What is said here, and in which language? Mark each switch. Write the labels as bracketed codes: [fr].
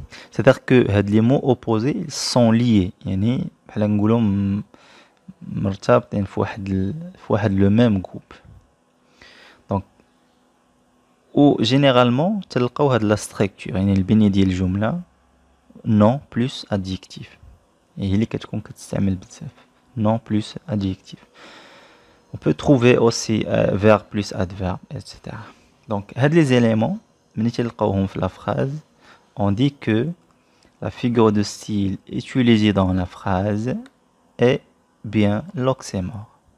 [fr] C'est-à-dire que les mots opposés sont liés. [ar] يعني بحال نقولوا مرتبطين في واحد [fr] le même groupe. Donc ou généralement [ar] تلقاو هاد [fr] la structure [ar] يعني البنية ديال الجملة [fr] nom plus adjectif. [ar] هي اللي كتكون كتستعمل بزاف. [fr] nom plus adjectif. On peut trouver aussi verbe plus adverbe, etc. Donc, les éléments, la phrase, on dit que la figure de style utilisée dans la phrase est bien l'oxymore.